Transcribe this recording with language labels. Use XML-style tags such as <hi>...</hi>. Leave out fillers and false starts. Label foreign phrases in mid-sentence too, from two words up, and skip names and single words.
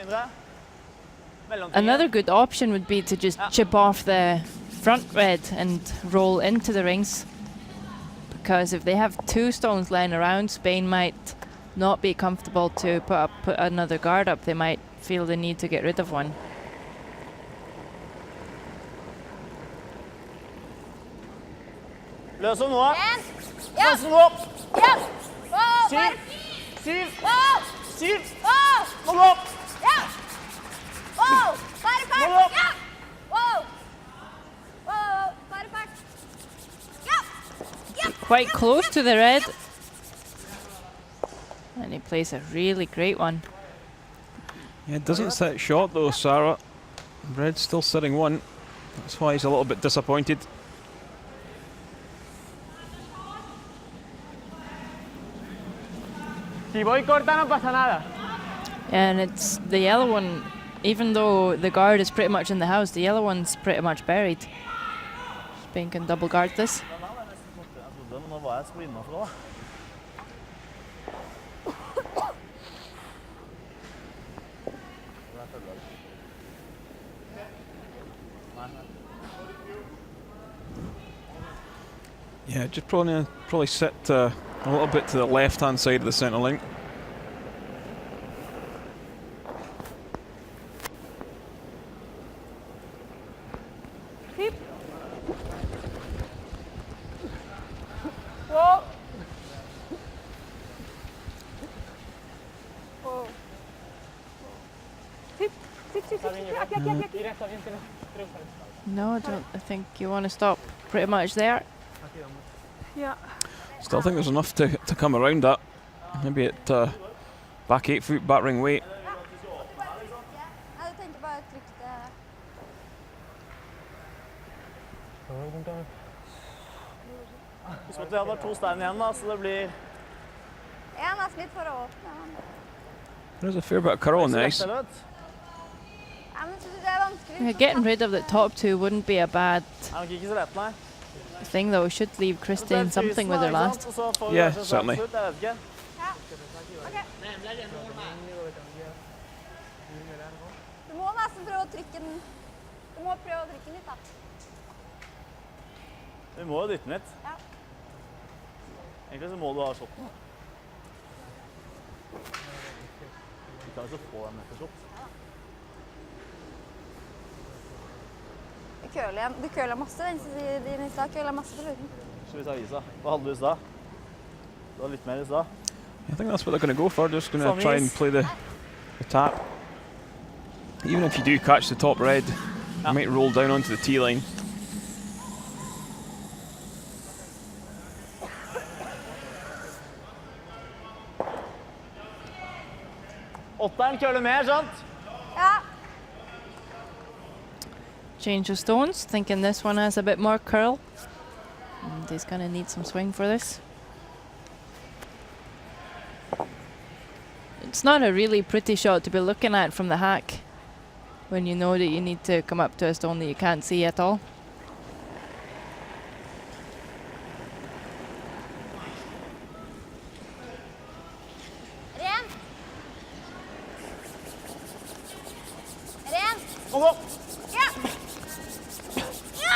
<no>Mindre. Mellomtingen.</no> <en>Another good option would be to just chip off the front red and roll into the rings. Because if they have 2 stones lying around, Spain might not be comfortable to put another guard up. They might feel the need to get rid of one.</en> <no>Løs om nå. En. Løs om nå. Ja. Gå. 7. 7. Gå. 7. Gå. Må gå opp. Ja. Wow. Perfekt. Gå opp. Ja. Wow. Wow. Perfekt. Ja. Ja.</no> <en>Quite close to the red. And he plays a really great one. Yeah, it doesn't sit short though, Sarah. Red's still sitting 1. That's why he's a little bit disappointed.</en> <es>Si voy corta no pasa nada.</es> <en>And it's the yellow one, even though the guard is pretty much in the house, the yellow one's pretty much buried. Spain can double guard this.</en> <no>Nå var jeg så innenfor da.</no> <en>Yeah, just probably sit a little bit to the left-hand side of the centre line. Zip. Go. Wow. Zip.</en> <es>Aquí. Mira, está bien, tienes 3 pares. No,</es> <en>I think you want to stop pretty much there.</en> <es>Aquí vamos.</es> <en>yeah. Still think there's enough to come around that. Maybe at back 8 foot battering weight.</en> <no>Jeg tenkte bare å trykke det. Husk at vi har bare 2 stein igjen da, så det blir En er slitt for å åpne.</no> <en>There's a fair bit of curl on the ice.</en> <no>Ja, men synes du det er vanskelig?</no> <en>Yeah, getting rid of the top 2 wouldn't be a bad</en> <no>Det er nok ikke så lett, nei.</no> <en>thing though. Should leave Christine something with her last. Yeah, certainly.</en> <no>Jeg vet ikke. Ja.</no> <es>que pensaba que iba a ir. Ok. Pero tenía miedo de cambiar y irme largo.</es> <no>Du må nesten prøve å trykke den. Du må prøve å trykke den litt, da. Vi må jo dytte den litt. Ja. Egentlig så må du ha shotten. Du kan jo så få en metershot. Du køler masse den siden i stad. Køler masse på slutten. Skal vi ta isa? Hva hadde du i stad? Du hadde litt mer i stad.</no> <en>I think that's what they're going to go for. Just going Some to try and ease. play the tap. Even if you do catch the top red, you might roll down onto the tee line.</en> <no>Åtteren køler mer, sant? Ja.</no> <en>Change of stones, thinking this one has a bit more curl. And he's going to need some swing for this. It's not a really pretty shot to be looking at from the hack when you know that you need to come up to a stone that you can't see at all.</en> <no>Ren. Ren. Kom opp! Ja. Ja.</no>